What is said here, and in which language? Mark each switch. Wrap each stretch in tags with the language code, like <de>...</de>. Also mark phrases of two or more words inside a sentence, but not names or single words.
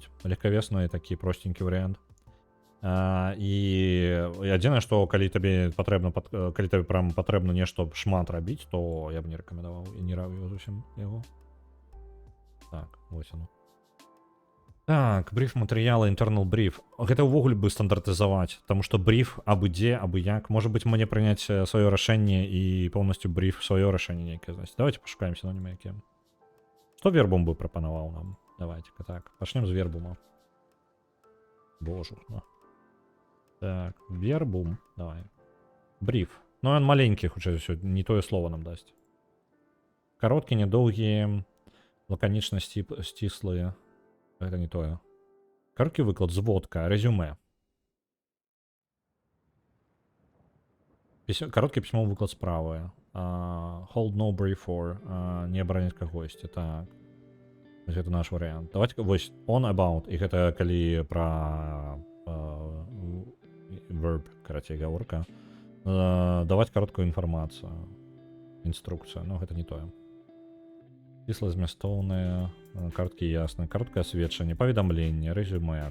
<be>Легкавесны такі простенькі варыянт. І адзінае, што калі табе патрэбна, калі табе прям патрэбна нешта шмат рабіць, то я б не рэкамендаваў і не рабіў зусім яго. Так, вось оно. Так, бриф матэрыяла,</be> <en>internal brief.</en> <be>Гэта ўвогуле бы стандартызаваць, таму што бриф абы дзе, абы як. Можа быць, мне прыняць сваё рашэнне і поўнасцю бриф сваё рашэнне нейкае знайсці. Давайте пашукаем сінонімы якія. Што вербум бы прапанаваў нам? Давайте-ка так. Пачнем з вербума. Боже. Ну. Так, вербум. Давай. Бриф. Ну, ён маленькі, хутчэй за ўсё, не тое слово нам дасць. Кароткі, нядоўгія, лаканічна сціслыя. Гэта не тое. Кароткі выклад, зводка, резюме. Кароткі пісьмовы выклад справы.</be> <en>Hold no brief for.</en> <be>Не абараняць кагосьці. Так. Вось гэта наш варыянт. Давайте, вось,</be> <en>on about.</en> <be>І гэта калі пра verb, карацей, гаворка. Даваць кароткую інфармацыю. Інструкцыя. Ну, гэта не тое. Числа змястоўныя, карткі ясна, кароткае сведчанне, паведамленне, резюме.</be>